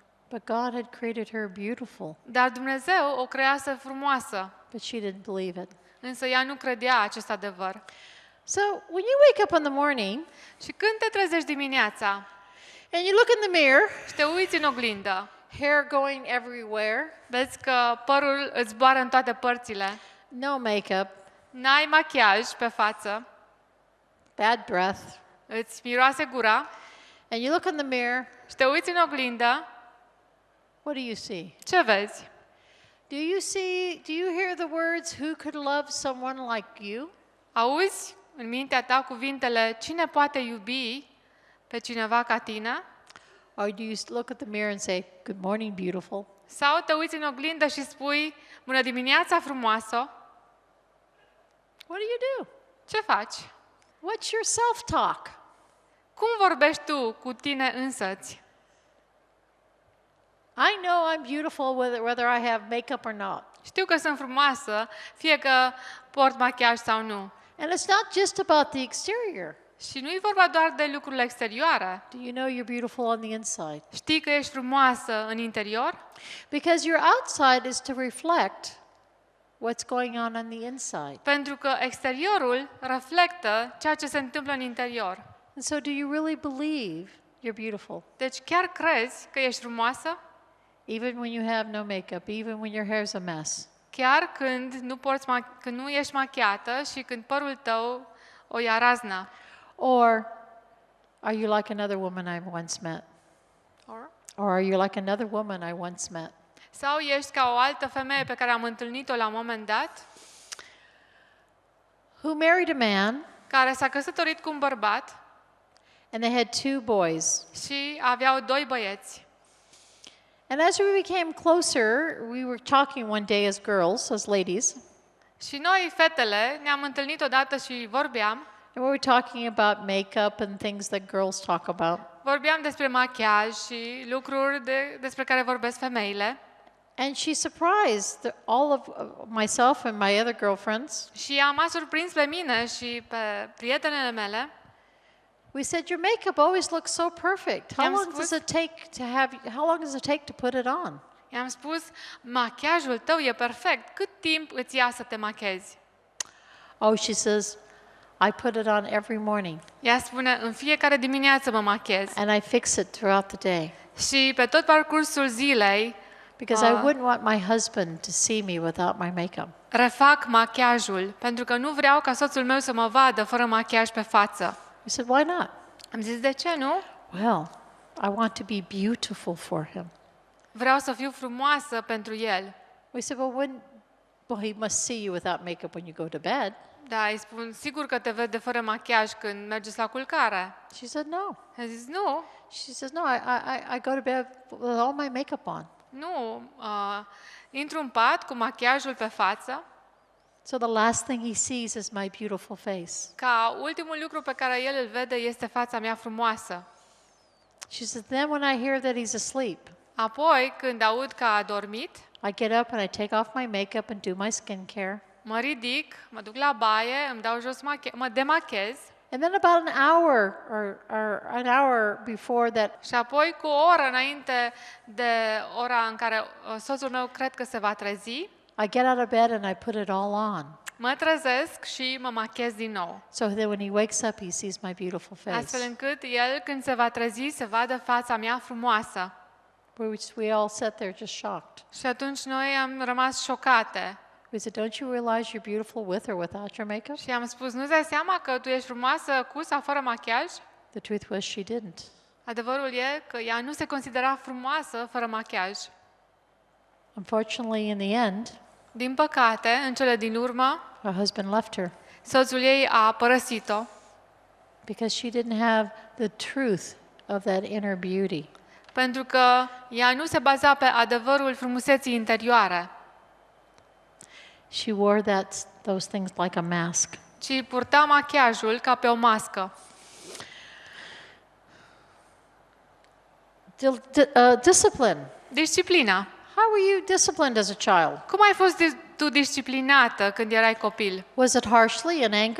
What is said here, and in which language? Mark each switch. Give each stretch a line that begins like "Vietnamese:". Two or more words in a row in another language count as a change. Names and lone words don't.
English: But God had created her beautiful,
Romanian: Dar Dumnezeu o crease frumoasă,
English: but she didn't believe it.
Romanian: însă ea nu credea acest adevăr.
English: So when you wake up in the morning
Romanian: Și când te trezești dimineața
English: and you look in the mirror,
Romanian: și te uiți în oglindă,
English: hair going everywhere,
Romanian: vezi că părul îți zboară în toate părțile,
English: no makeup,
Romanian: n-ai machiaj pe față,
English: bad breath,
Romanian: îți miroase gura
English: and you look in the mirror,
Romanian: și te uiți în oglindă,
English: what do you see?
Romanian: ce vezi?
English: Do you hear the words, who could love someone like you?
Romanian: Auzi în mintea ta cuvintele, cine poate iubi pe cineva ca tine?
English: Or do you look at the mirror and say, "Good morning, beautiful"?
Romanian: Sau te uiți în oglindă și spui, bună dimineața frumoasă?
English: What do you do?
Romanian: Ce faci?
English: What's your self-talk?
Romanian: Cum vorbești tu cu tine însăți?
English: I know I'm beautiful whether I have makeup or not.
Romanian: Știu că sunt frumoasă, fie că port machiaj sau nu.
English: And it's not just about the exterior.
Romanian: Și nu e vorba doar de lucrurile exterioare.
English: Do you know you're beautiful on the inside?
Romanian: Știi că ești frumoasă în interior?
English: Because your outside is to reflect what's going on the inside.
Romanian: Pentru că exteriorul reflectă ceea ce se întâmplă în interior.
English: And so do you really believe you're beautiful?
Romanian: Deci chiar crezi că ești frumoasă?
English: Even when you have no makeup, even when your hair's a mess.
Romanian: Chiar când când nu ești machiată și când părul tău o ia razna.
English: Or are you like another woman I once met? Or are you like another woman I once met?
Romanian: Sau ești ca o altă femeie pe care am întâlnit-o la un moment dat,
English: Who married a man
Romanian: care s-a căsătorit cu un bărbat
English: and they had 2 boys.
Romanian: și aveau 2 băieți.
English: And as we became closer, we were talking one day as girls, as ladies,
Romanian: Și noi, fetele, ne-am întâlnit odată și vorbeam.
English: and we were talking about makeup and things that girls talk about.
Romanian: Vorbeam despre machiaj și lucruri despre care vorbesc femeile.
English: And she surprised all of myself and my other girlfriends.
Romanian: Și m-a surprins pe mine și pe prietenele mele.
English: We said, "Your makeup always looks so perfect. How
Romanian: I-am
English: long
Romanian: spus-
English: does it take how long does it take to put it on?"
Romanian: I-am spus, machiajul tău e perfect. Cât timp îți ia să te machezi?
English: Oh, she says, "I put it on every morning
Romanian: Ea spune, în fiecare dimineață mă machez.
English: and I fix it throughout the day
Romanian: Și pe tot parcursul zilei
English: because I wouldn't want my husband to see me without my makeup."
Romanian: refac machiajul, pentru că nu vreau ca soțul meu să mă vadă fără machiaj pe față.
English: We said, "Why not?"
Romanian: Am zis, de ce nu?
English: Well, I want to be beautiful for him.
Romanian: Vreau să fiu frumoasă pentru el.
English: We said, well, he must see you without makeup when you go to bed."
Romanian: Da, îi spun, sigur că te vede fără machiaj când mergeți la culcare.
English: She said, "No."
Romanian: A zis, nu,
English: She says, "No, I go to bed with all my makeup on."
Romanian: nu. Intru în pat cu machiajul pe față,
English: So the last thing he sees is my beautiful face.
Romanian: ca ultimul lucru pe care el îl vede este fața mea frumoasă.
English: She says, "Then when I hear that he's asleep,
Romanian: Apoi, când aud că a dormit,
English: I get up and I take off my makeup and do my skincare.
Romanian: mă ridic, mă duc la baie, îmi dau jos mă demachez
English: And then about an hour or an hour before that,
Romanian: și apoi cu o oră înainte de ora în care soțul meu cred că se va trezi,
English: I get out of bed and I put it all on.
Romanian: mă trezesc și mă machez din nou.
English: So that when he wakes up, he sees my beautiful
Romanian: Astfel
English: face.
Romanian: încât el, când se va trezi, să vadă fața mea frumoasă.
English: We all sat there just shocked.
Romanian: Și atunci noi am rămas șocate.
English: We said, "Don't you realize you're beautiful with or without your makeup?"
Romanian: Și am spus, nu-ți dai seama că tu ești frumoasă cu sau fără machiaj?
English: The truth was she didn't.
Romanian: Adevărul e că ea nu se considera frumoasă fără machiaj.
English: Unfortunately, in the end,
Romanian: Din păcate, în cele din urmă,
English: her husband left her
Romanian: soțul ei a părăsit-o
English: because she didn't have the truth of that inner beauty.
Romanian: pentru că ea nu se baza pe adevărul frumuseții interioare,
English: She wore those things like a mask.
Romanian: ci purta machiajul ca pe o mască.
English: Discipline.
Romanian: Disciplina.
English: How were you disciplined as a child?
Romanian: Cum ai fost tu disciplinată când erai copil?
English: Was it harshly in anger?